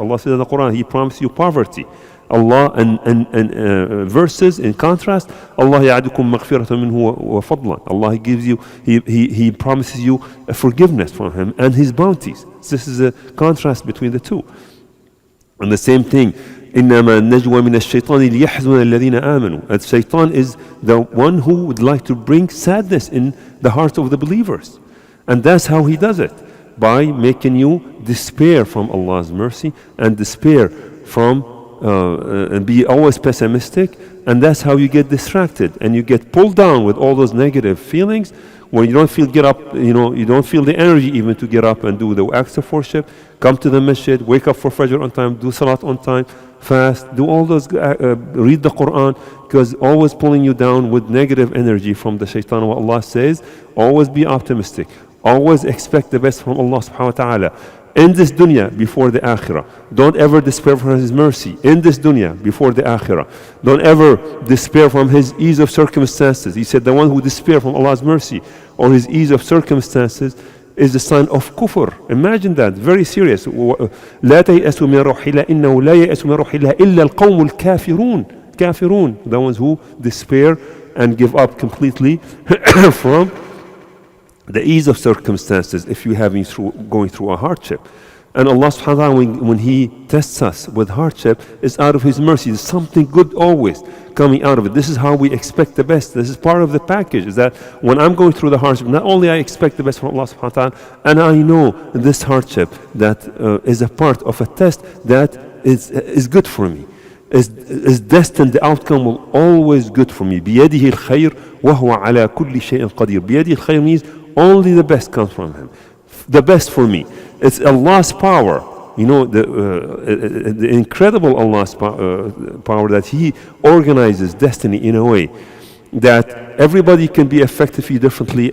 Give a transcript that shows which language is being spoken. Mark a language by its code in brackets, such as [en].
[en] Allah says in the Quran, He promised you poverty. Allah and verses in contrast, Allah [ar] يعدكم مغفرة منه وفضلا. [en] Allah gives you, He promises you a forgiveness from Him and His bounties. This is a contrast between the two. And the same thing, [ar] إنما النجوى من الشيطان ليحزن الذين آمنوا. [en] And Shaitan is the one who would like to bring sadness in the hearts of the believers. And that's how he does it, by making you despair from Allah's mercy and despair from and be always pessimistic, and that's how you get distracted and you get pulled down with all those negative feelings. When you don't feel you don't feel the energy even to get up and do the acts of worship, come to the masjid, wake up for Fajr on time, do Salat on time, fast, do all those, read the Quran, because always pulling you down with negative energy from the shaitan. What Allah says, always be optimistic, always expect the best from Allah subhanahu wa ta'ala. In this dunya before the akhirah. Don't ever despair from His mercy. In this dunya before the akhirah. Don't ever despair from His ease of circumstances. He said the one who despair from Allah's mercy or His ease of circumstances is the sign of kufr. Imagine that, very serious. [ar] لا تيأسوا من روح الله إنه لا ييأس من روح الله إلا القوم الكافرون. [en] كافرون, the ones who despair and give up completely from the ease of circumstances if you're going through a hardship. And Allah subhanahu wa ta'ala, when He tests us with hardship, is out of His mercy. There's something good always coming out of it. This is how we expect the best. This is part of the package, is that when I'm going through the hardship, not only I expect the best from Allah subhanahu wa ta'ala, and I know this hardship that is a part of a test that is good for me, is destined, the outcome will always good for me. [ar] بيده الخير وهو على كل شيء قدير. بيده الخير [en] means only the best comes from Him. The best for me. It's Allah's power. The incredible Allah's power that He organizes destiny in a way that everybody can be effective differently.